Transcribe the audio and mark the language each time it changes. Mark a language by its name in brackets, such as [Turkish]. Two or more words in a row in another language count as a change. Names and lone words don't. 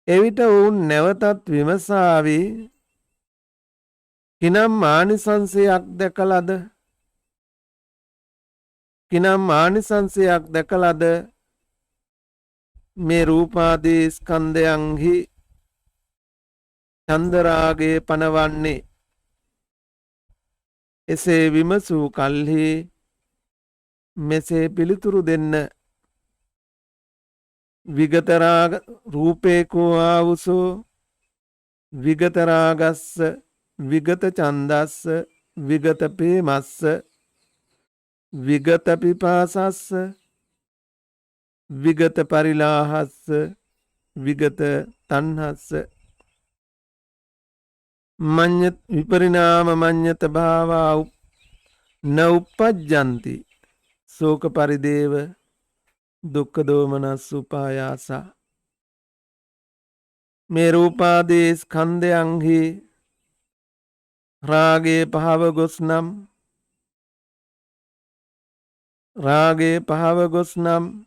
[Sinhala] එවිට ඔවුන් නැවතත් විමසාවි කිනම් ආනිසංසයක් දැකලද කිනම් ආනිසංසයක් දැකලද මේ රූපාදී ස්කන්ධයන්හි චන්දරාගේ පනවන්නේ. එසේ විමසූ කල්හි මෙසේ පිළිතුරු දෙන්න. [Pali] විගතරාග රූපේකෝ ආවුසෝ විගතරාගස්ස විගත චන්දස්ස විගත පේමස්ස විගත පිපාසස්ස විගත පරිලාහස්ස විගත තණ්හස්ස මඤ්ඤ විපරිණාම මඤ්ඤත භාවා න උප්පජ්ජಂತಿ ශෝක පරිදේව දුක්ඛ දෝමනස් උපායාස. [Sinhala] මේ රූපාදී ස්කන්ධයන්හි රාගේ පහව ගොස් නම් රාගේ පහව ගොස් නම්